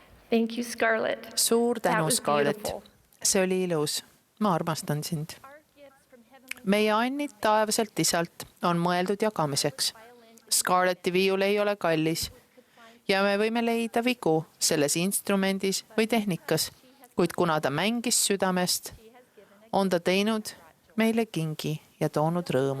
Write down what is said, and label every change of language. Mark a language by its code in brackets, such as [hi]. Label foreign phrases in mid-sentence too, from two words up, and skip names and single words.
[en] Thank you, Scarlett. [et] suur [en] That [et] tänu, [en] was [et] Scarlett. [en] beautiful. [et] See oli ilus. Ma armastan sind. Meie annid taevaselt isalt on mõeldud jagamiseks. Scarletti viiul ei ole kallis ja me võime leida vigu selles instrumendis või tehnikas, kuid kuna ta mängis südamest, on ta teinud meile kingi ja toonud rõõmu.